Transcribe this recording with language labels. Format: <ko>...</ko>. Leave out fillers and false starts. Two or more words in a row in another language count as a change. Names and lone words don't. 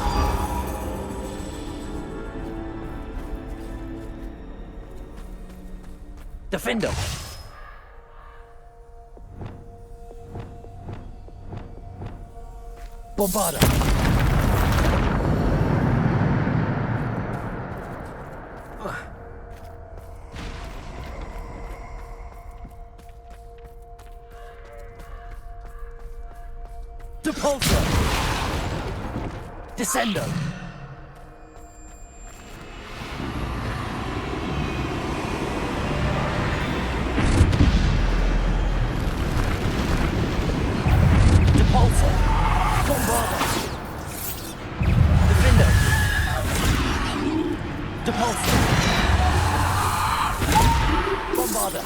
<la>Defender! Bombarda! Depulso! Descendo! Depulso! Bombarda! Defender! Depulso! Bombarda!</la>